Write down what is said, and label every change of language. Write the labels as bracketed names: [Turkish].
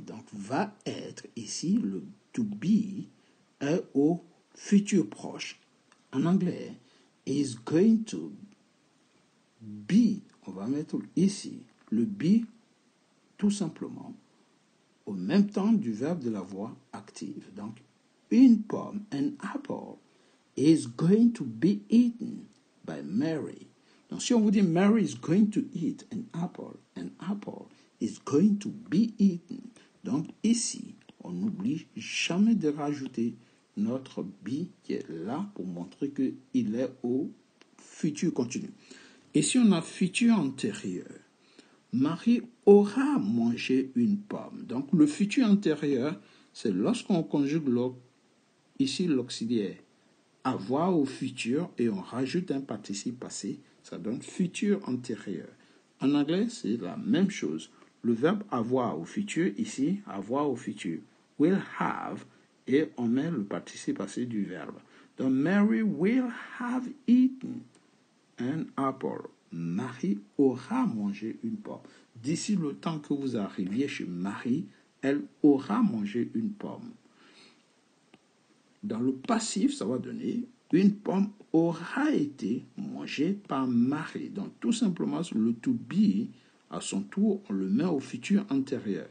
[French] Donc, va être ici, le to be est au futur proche. En anglais, [English] is going to be, [French] on va mettre ici, le be, tout simplement, au même temps du verbe de la voix active. Donc, une pomme, [English] an apple, is going to be eaten by Mary. [French] Donc, si on vous dit [English] Mary is going to eat an apple is going to be eaten. [French] Donc, ici, on n'oublie jamais de rajouter notre be qui est là pour montrer qu'il est au futur continu. Et si on a futur antérieur, Marie aura mangé une pomme. Donc, le futur antérieur, c'est lorsqu'on conjugue ici l'auxiliaire avoir au futur et on rajoute un participe passé, ça donne futur antérieur. En anglais, c'est la même chose. Le verbe avoir au futur, ici, avoir au futur, [English] will have, [French] et on met le participe passé du verbe. [English] Donc, Mary will have eaten an apple. [French] Marie aura mangé une pomme. D'ici le temps que vous arriviez chez Marie, elle aura mangé une pomme. Dans le passif, ça va donner une pomme aura été mangée par Marie. Donc, tout simplement, le to be, à son tour, on le met au futur antérieur.